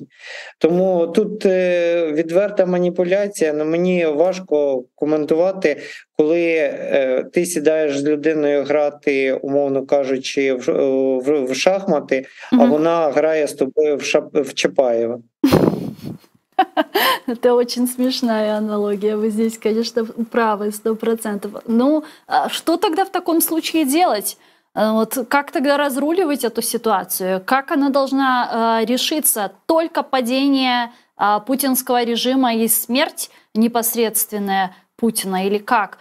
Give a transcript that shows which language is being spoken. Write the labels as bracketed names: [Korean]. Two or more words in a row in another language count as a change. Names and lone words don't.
[Ukrainian] Тому тут відверта маніпуляція, але мені важко коментувати, коли ти сідаєш з людиною грати, умовно кажучи, в шахмати, а вона грає з тобою в Чапаєва. [Russian] Это очень смешная аналогия. Вы здесь, конечно, правы 100%. Ну, что тогда в таком случае делать? Вот как тогда разруливать эту ситуацию? Как она должна решиться? Только падение путинского режима и смерть непосредственная Путина или как?